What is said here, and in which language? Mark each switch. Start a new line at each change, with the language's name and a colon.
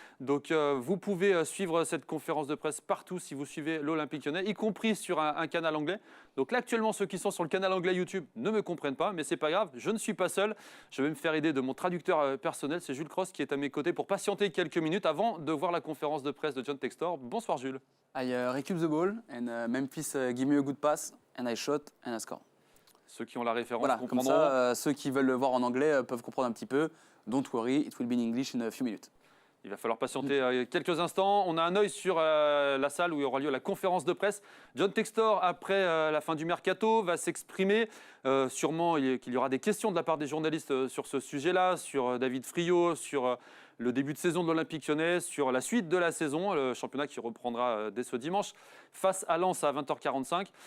French: Donc, vous pouvez suivre cette conférence de presse partout si vous suivez l'Olympique Lyonnais, y compris sur un canal anglais. Donc là, actuellement, ceux qui sont sur le canal anglais YouTube ne me comprennent pas, mais c'est pas grave. Je ne suis pas seul. Je vais me faire aider de mon traducteur personnel. C'est Jules Cross qui est à mes côtés pour patienter quelques minutes avant de voir la conférence de presse de John Textor. Bonsoir, Jules.
English: I recoup the ball and Memphis give me a good pass and I shot and I score.
French: Ceux qui ont la référence Voilà, comprendront. comme ça, ceux qui veulent le voir en anglais peuvent comprendre un petit peu.
English: Don't worry, it will be in English in a few minutes.
French: Il va falloir patienter quelques instants. On a un œil sur la salle où aura lieu la conférence de presse. John Textor, après la fin du mercato, va s'exprimer. Sûrement qu'il y aura des questions de la part des journalistes sur ce sujet-là, sur David Friio, sur le début de saison de l'Olympique Lyonnais, sur la suite de la saison, le championnat qui reprendra dès ce dimanche face à Lens à 20h45.